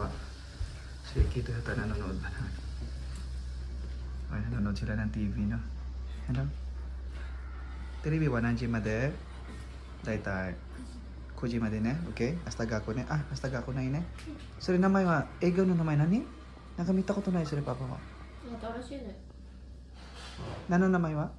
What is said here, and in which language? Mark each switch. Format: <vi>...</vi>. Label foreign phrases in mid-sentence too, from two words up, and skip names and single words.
<tl>Si Kito yata nanonood ba na? Ay, nanonood sila ng TV, no? Hello?</tl> <ja>テレビは何時まで? Daitai 9時までね。OK? 明日学校ね。あ、明日学校ないね。それ名前は、営業の名前何？なんか見たことないそれパパは。新しいね。何の名前は？</ja>